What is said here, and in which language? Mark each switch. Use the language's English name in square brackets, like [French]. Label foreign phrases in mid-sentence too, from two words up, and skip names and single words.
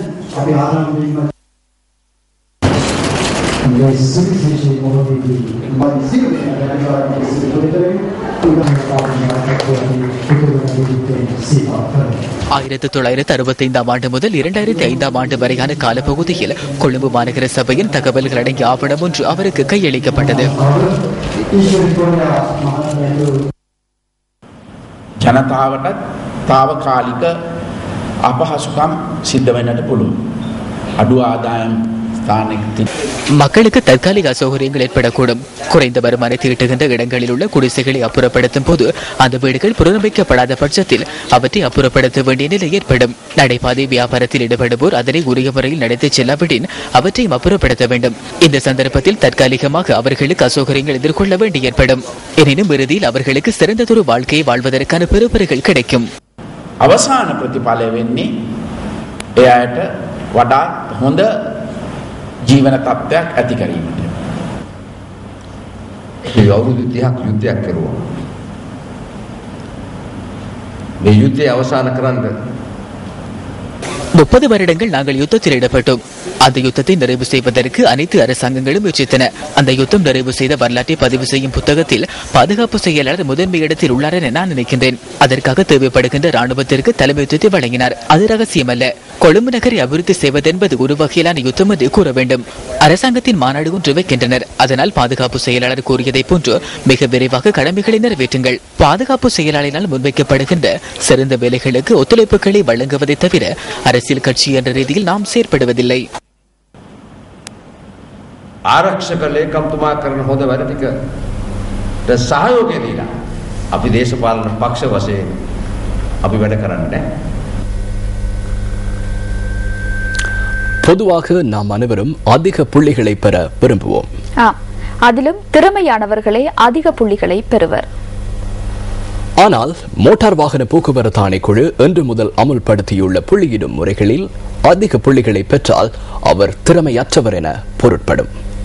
[Tamil] ஆயிரத்து 1965 ஆண்டு முதல் 2005 ஆண்டு வரையான காலப்பகுதியில் கொழும்பு மாநகர சபையின் தகவல்கள் அடங்கிய ஆவணம் ஒன்று அவருக்கு கையளிக்கப்பட்டது. [Sinhala] ජනතාවටත් තාවකාලික අපහසුකම් සිද්ධ වෙන්නට පුළුවන්. අඩු ආදායම් [Tamil] மக்களுக்கு தற்காலிக அசௌகரியங்கள் ஏற்படக்கூடும். குறைந்த வருமானத்தை ஈட்டுகின்ற இடங்களில் உள்ள குடிசைகளை அப்புறப்படுத்தும் போது அந்த வீடுகள் புனரமைக்கப்படாத பட்சத்தில் அவற்றை அப்புறப்படுத்த வேண்டிய நிலை ஏற்படும். நடைபாதை வியாபாரத்தில் ஈடுபடுவோர் அதனை உரிய முறையில் நடத்தி செல்லாவிடின் அவற்றையும் அப்புறப்படுத்த வேண்டும். இந்த சந்தர்ப்பத்தில் தற்காலிகமாக அவர்களுக்கு அசௌகரியங்கள் எதிர்கொள்ள வேண்டி ஏற்படும். எனினும் இறுதியில் அவர்களுக்கு சிறந்ததொரு வாழ்க்கையை வாழ்வதற்கான பெறுபர்கள் கிடைக்கும். [Sinhala] අවසාන ප්‍රතිඵලය වෙන්නේ එයාට වඩා හොඳ ජීවන තත්ත්වයක් ඇති කිරීමට. මේ අවුරුදු 30ක් යුද්ධයක් කරුවා. මේ යුද්ධය අවසන් කරන්න [Tamil] 30 வருடங்கள் நாங்கள் யுத்தத்தில் ஈடுபட்டோம். அந்த யுத்தத்தை நிறைவு செய்வதற்கு அனைத்து அரசாங்கங்களும் முயற்சித்தன. அந்த யுத்தம் நிறைவு செய்த வரலாற்றை பதிவு செய்யும் புத்தகத்தில் பாதுகாப்பு செயலாளர் முதன்மை இடத்தில் உள்ளார் என நான் நினைக்கின்றேன். அதற்காக தேவைப்படுகின்ற ராணுவத்திற்கு தலைமைத்துவத்தை வழங்கினார். அது ரகசியமல்ல. கொழும்பு நகரை அபிவிருத்தி செய்வதென்பது ஒரு வகையிலான யுத்தம் என்று கூற வேண்டும். அரசாங்கத்தின் மாநாடு ஒன்று வைக்கின்றனர். அதனால் பாதுகாப்பு செயலாளர் கூறியதை போன்று மிக விரைவாக கடமைகளை நிறைவேற்றுங்கள். பாதுகாப்பு செயலாளரினால் முன்வைக்கப்படுகின்ற சிறந்த வேலைகளுக்கு ஒத்துழைப்புகளை வழங்குவதை தவிர அரசியல் கட்சி என்ற ரீதியில் நாம் செயற்படுவதில்லை. [Sinhala] ආරක්ෂක ලේකම්තුමා කරන හොඳ වැඩ ටිකට සහයෝගය දීලා අපි දේශපාලන පක්ෂ වශයෙන් අපි වැඩ කරන්නේ. [Tamil] பொதுவாக நாம் அனைவரும் அதிக புள்ளிகளை பெற விரும்புவோம். அதிலும் திறமையானவர்களே அதிக புள்ளிகளை பெறுவர். ஆனால் மோட்டார் வாகன போக்குவரத்து ஆணைக்குழு இன்று முதல் அமுல்படுத்தியுள்ள புள்ளியிடும் முறைகளில் அதிக புள்ளிகளை பெற்றால் அவர் திறமையற்றவர் என பொருட்படும்.